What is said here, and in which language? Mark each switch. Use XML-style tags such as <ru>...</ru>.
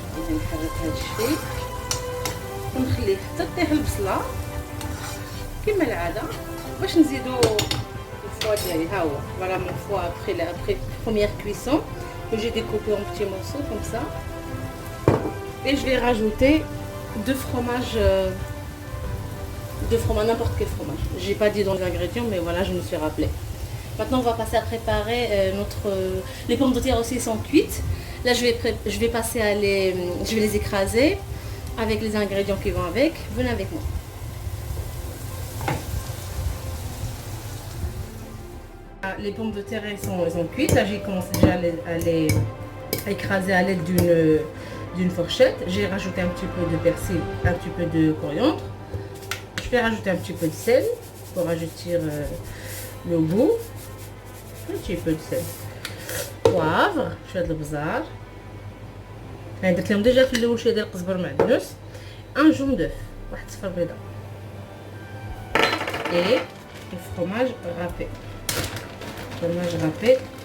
<ar>نحرك هذا الشيء ونخليه حتى تطيح البصله كما العاده باش نزيدو الفوا ديالي.</ar> <fr>ها هو فوالا مون فوا ابري بروميير كويسون que j'ai découpé en petits morceaux comme ça. Et je vais rajouter deux fromages, n'importe quel fromage. J'ai pas dit dans les ingrédients, mais voilà, je me suis rappelé. Maintenant, on va passer à préparer les pommes de terre aussi sont cuites. Là, je vais passer à je vais les écraser avec les ingrédients qui vont avec. Venez avec moi. Les pommes de terre elles sont cuites. Là, j'ai commencé déjà à les écraser à l'aide d'une fourchette. J'ai rajouté un petit peu de persil, un petit peu de coriandre. Je vais rajouter un petit peu de sel pour ajouter le goût. Un petit peu de sel.</fr> <ar>Poivre, شوية البزار. أنا درت لهم ديجا في الأول شوية ديال القزبر معدنوس.</ar> <fr>Un jaune d'œuf,</fr> <ar>واحد صفر بيضة.</ar> <fr>Et le fromage râpé. Fromage râpé.</fr>